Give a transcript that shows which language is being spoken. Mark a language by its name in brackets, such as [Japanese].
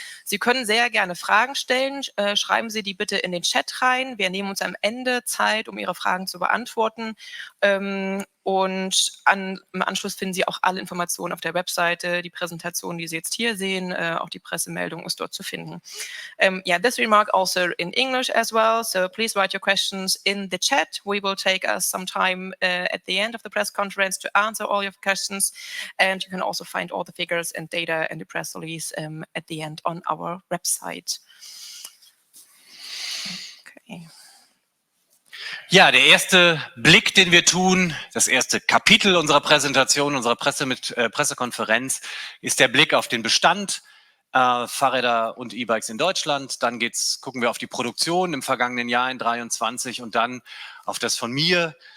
[German] Sie können sehr gerne Fragen stellen. Schreiben Sie die bitte in den Chat rein. Wir nehmen uns am Ende Zeit, um Ihre Fragen zu beantworten. Und im Anschluss finden Sie auch alle Informationen auf der Webseite, die Präsentation, die Sie jetzt hier sehen, auch die Pressemeldung ist dort zu finden. [English] Yeah, this remark also in English as well, so please write your questions in the chat. We will take us some time at the end of the press conference to answer all your questions, and you can also find all the figures and data in the press release at the end on our website. Okay. [German] Ja, der erste Blick, den wir tun, das erste Kapitel unserer Präsentation, unserer Pressekonferenz, ist der Blick auf den Bestand Fahrräder und E-Bikes in Deutschland. Dann gucken wir auf die Produktion im vergangenen Jahr in 2023 und dann auf das von mir